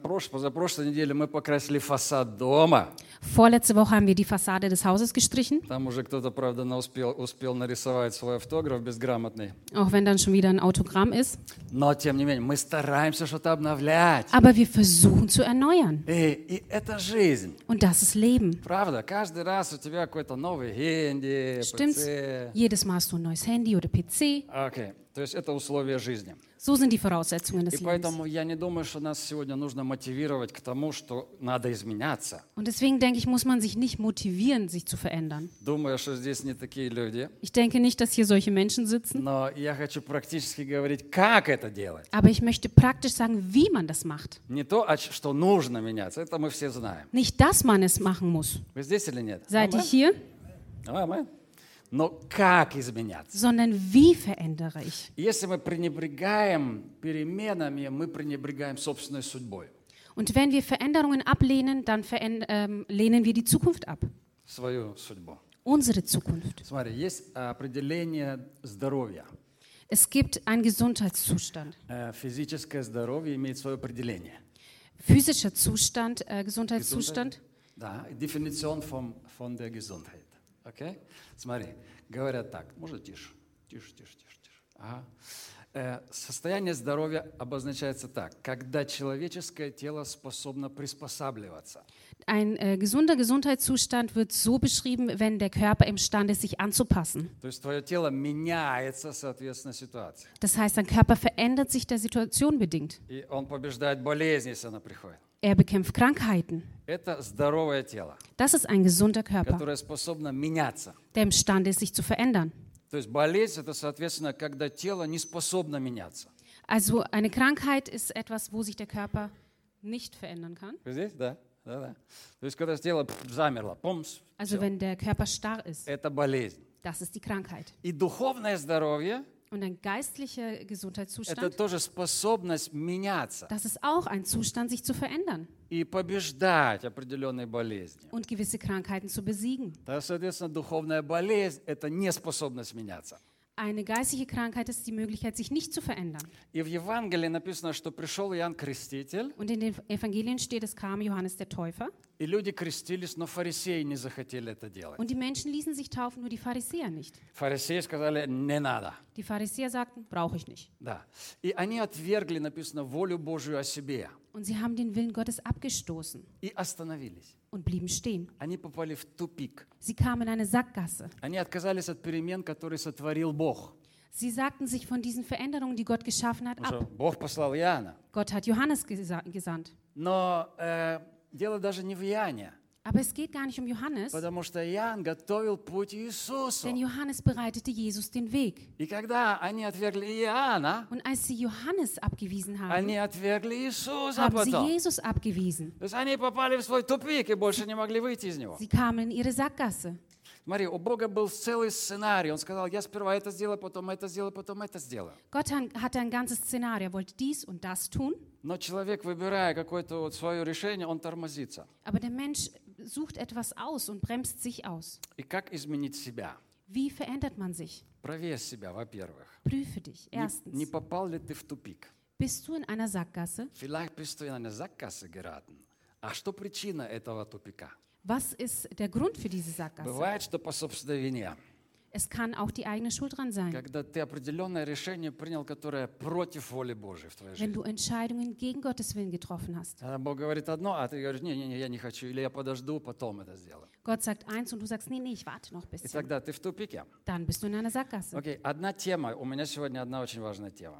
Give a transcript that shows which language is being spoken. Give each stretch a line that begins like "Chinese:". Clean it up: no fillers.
Russian: Позапрошлой неделе мы покрасили фасад дома.
German: Vorletzte Woche haben wir die Fassade des Hauses gestrichen.
Russian: Там уже кто-то, правда, успел нарисовать свой автограф безграмотный.
German: Auch wenn dann schon wieder ein Autogramm ist.
Russian: Но, тем не менее, мы стараемся что-то обновлять.
German: Aber wir versuchen zu erneuern.
Russian: И это жизнь.
German: Und das ist Leben.
Russian: Правда, каждый раз у тебя какой-то новый Handy, PC.
German: Stimmt's? Jedes Mal hast du ein neues Handy oder PC. Okay.
Russian: То есть это условия жизни.
German: So sind die Voraussetzungen des Lebens.
Russian: И поэтому я не думаю, что нас сегодня нужно мотивировать к тому, что надо изменяться.
German: Und deswegen denke ich, muss man sich nicht motivieren, sich zu verändern.
Russian: Думаю, что здесь не такие люди.
German: Ich denke nicht, dass hier solche Menschen sitzen.
Russian: Но я хочу практически говорить, как это делать.
German: Aber ich möchte praktisch sagen, wie man das macht.
Russian: Не то, что нужно меняться, это мы все знаем.
German: Nicht, dass man es machen muss.
Russian: Вы здесь или нет?
German: Seid ihr hier?
Russian: Amen. Но как изменяться?
German: Sondern wie verändere ich?
Russian: Если мы пренебрегаем переменами, мы пренебрегаем собственной судьбой.
German: Und wenn wir Veränderungen ablehnen, dann lehnen wir die Zukunft ab.
Russian: Свою судьбу.
German: Unsere Zukunft.
Russian: Смотри, есть определение здоровья.
German: Es gibt einen Gesundheitszustand.
Russian: Физическое здоровье имеет свое определение.
German: Physischer Zustand, Gesundheitszustand. Да, Definition von der Gesundheit. Okay?
Russian: Смотри, говорят так, может тише. Ага. Состояние здоровья обозначается так, когда человеческое тело способно приспосабливаться.
German: Ein gesunder Gesundheitszustand wird so beschrieben, wenn der Körper imstande ist, sich anzupassen.
Russian: То есть твое тело меняется соответственно ситуации.
German: Das heißt, dein Körper verändert sich der Situation bedingt.
Russian: И он побеждает болезни, если она приходит.
German: Er bekämpft Krankheiten.
Russian: Это здоровое тело.
German: Das ist ein gesunder Körper.
Russian: Который способен меняться.
German: Der imstande ist, sich zu verändern.
Russian: То есть болезнь это соответственно, когда тело не способно меняться.
German: Also eine Krankheit ist etwas, wo sich der Körper nicht verändern kann.
Russian: Здесь, да. Да-да. То есть когда тело замерло, помс.
German: Also wenn der Körper starr ist.
Russian: Это болезнь.
German: Das ist die Krankheit.
Russian: И духовное здоровье.
German: Und ein geistlicher Gesundheitszustand.
Russian: Это тоже способность меняться.
German: Das ist auch ein Zustand, sich zu verändern.
Russian: И побеждать определенные болезни.
German: Und gewisse Krankheiten zu besiegen. Das ist
Russian: соответственно духовная болезнь, это неспособность меняться.
German: Eine geistliche Krankheit ist die Möglichkeit, sich nicht zu verändern.
Russian: И в Евангелии написано, что пришел Иоанн Креститель.
German: Und in den Evangelien steht, es kam Johannes der Täufer.
Russian: И люди крестились, но фарисеи не захотели это делать.
German: Und die Menschen ließen sich taufen, nur die Pharisäer nicht.
Russian: Фарисеи сказали, не надо.
German: Die Pharisäer sagten, brauche ich nicht.
Russian: Да. И они отвергли, написано, волю Божию о себе.
German: Und sie haben den Willen Gottes abgestoßen.
Russian: И остановились.
German: Und blieben stehen.
Russian: Они попали в тупик.
German: Sie kamen in eine Sackgasse.
Russian: Они отказались от перемен, которые сотворил Бог.
German: Sie sagten sich von diesen Veränderungen, die Gott geschaffen hat, ab.
Russian: Бог послал Иоанна.
German: Gott hat Johannes gesandt.
Russian: Но дело даже не в Иоанне.
German: Aber es geht gar nicht um Johannes.
Russian: Потому что Иоанн готовил путь Иисусу.
German: Denn Johannes bereitete Jesus den Weg.
Russian: И когда они отвергли Иоанна,
German: und als sie Johannes abgewiesen haben,
Russian: они отвергли Иисуса потом.
German: Haben sie Jesus abgewiesen.
Russian: То есть они попали в свой тупик и больше не могли выйти из него.
German: Sie kamen in ihre Sackgasse.
Russian: Смотри, у Бога был целый сценарий. Он сказал, я сперва это сделаю, потом это сделаю, потом это сделаю.
German: Gott hatte ein ganzes Szenario, wollte dies und das tun.
Russian: Но человек, выбирая какое-то вот свое решение, он тормозится.
German: Aber der Mensch sucht etwas aus und bremst sich aus.
Russian: И как изменить себя?
German: Wie verändert man sich?
Russian: Проверь себя, во-первых.
German: Prüfe dich, erstens.
Russian: Не попал ли ты в тупик?
German: Bist du in einer Sackgasse? Vielleicht bist du in eine Sackgasse geraten.
Russian: А что причина этого тупика?
German: Was ist der Grund für diese Sackgasse?
Russian: Бывает, что по собственной вине.
German: Es kann auch die eigene Schuld dran sein.
Russian: Когда ты определенное решение принял, которое против воли Божьей в твоей жизни.
German: Wenn du Entscheidungen gegen Gottes Willen getroffen hast.
Russian: Когда Бог говорит одно, а ты говоришь, не, я не хочу, или я подожду, потом это сделаю.
German: Gott sagt eins und du sagst, nee, ich warte noch ein bisschen.
Russian: И тогда ты в тупике.
German: Dann bist du in einer Sackgasse.
Russian: Okay, одна тема. У меня сегодня одна очень важная тема.